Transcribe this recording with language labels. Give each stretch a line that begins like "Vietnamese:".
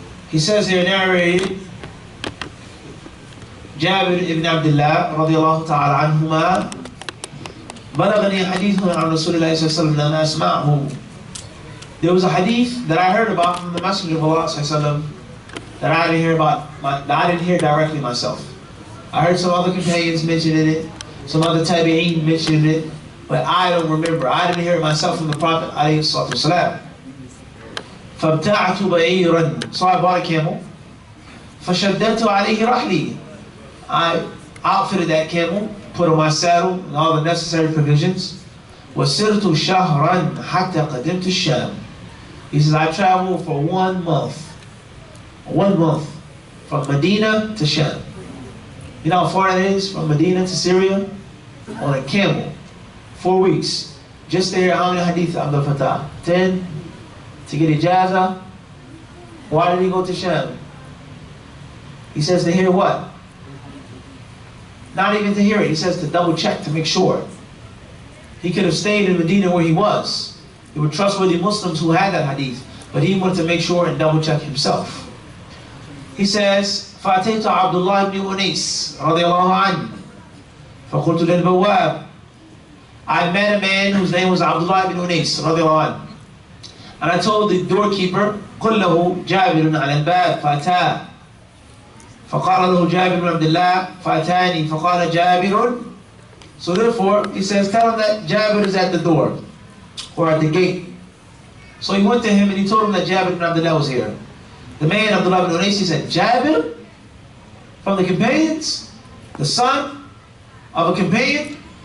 English: He says here, narrated, Jabir ibn Abdullah radiyallahu ta'ala anhuma,
Arabic: بلغني حديث عن رسول الله صلى الله عليه وسلم لم أسمعه.
English: There was a hadith that I heard about from the Messenger of Allah صلى الله عليه وسلم that I didn't hear that I didn't hear directly myself. I heard some other companions mentioning it, some other tabi'een mentioning it, but I don't remember. I didn't hear it myself from the Prophet عليه الصلاة والسلام.
Arabic: فابتعت بعيرا.
English: So I bought a camel.
Arabic: فشددت عليه رحلي.
English: I outfitted that camel, put on my saddle and all the necessary provisions.
Arabic: وسرت شهرا حتى قدمت الشام.
English: He says, I traveled for 1 month. 1 month. From Medina to Sham. You know how far that is from Medina to Syria? On a camel. 4 weeks. Just to hear how many hadith Abdul Fattah? 10. To get ijaza. Why did he go to Sham? He says to hear what? Not even to hear it. He says to double check, to make sure. He could have stayed in Medina where he was. There were trustworthy Muslims who had that hadith. But he wanted to make sure and double check himself. He says,
Arabic: فَأَتَيْتُ عَبْدُ اللَّهِ بْنِ أُنَيْسٍ رَضِيَ اللَّهُ عَنْهُ فَقُلْتُ لِلْبَوَّابِ.
English: I met a man whose name was Abdullah ibn Unais رضي الله عنه. And I told the doorkeeper,
Arabic: قُلْ لَهُ جَابِرٌ عَلَى الْبَابِ فَأَتَاهُ. فقال له جابر بن عبد الله فأتاني فقال جابر.
English: So therefore, he says, tell him that Jabir is at the door, or at the gate. So he went to him and he told him that Jabir ibn Abdullah was here. The man, Abdullah ibn Unais, he said, Jabir? From the companions? The son of a companion?